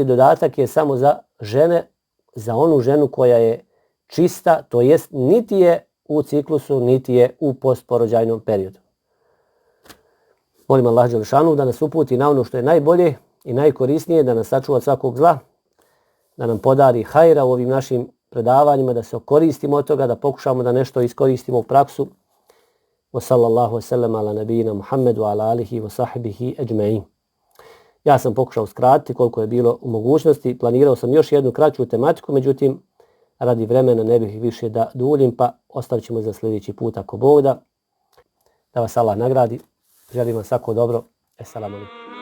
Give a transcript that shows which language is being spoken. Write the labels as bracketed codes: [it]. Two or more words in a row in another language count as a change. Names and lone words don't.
[bs] dodatak je samo za žene, za onu ženu koja je čista, to jest niti je u ciklusu, niti je u postporođajnom periodu. Molim Allah dželešanu da nas uputi na ono što je najbolje i najkorisnije, da nas sačuva svakog zla, da nam podari hajra u ovim našim predavanjima, da se koristimo od toga, da pokušamo da nešto iskoristimo u praksu. [ar] وصلى الله وسلم على نبينا محمد وعلى آله وصحبه أجمعين. [bs] Ja sam pokušao skratiti koliko je bilo u mogućnosti. Planirao sam još jednu kraću tematiku, međutim, radi vremena ne bih više da duljim, pa ostavit ćemo za sljedeći put ako Bog da. Da vas Allah nagradi. Želim vam svako dobro. [ar] السلام عليكم.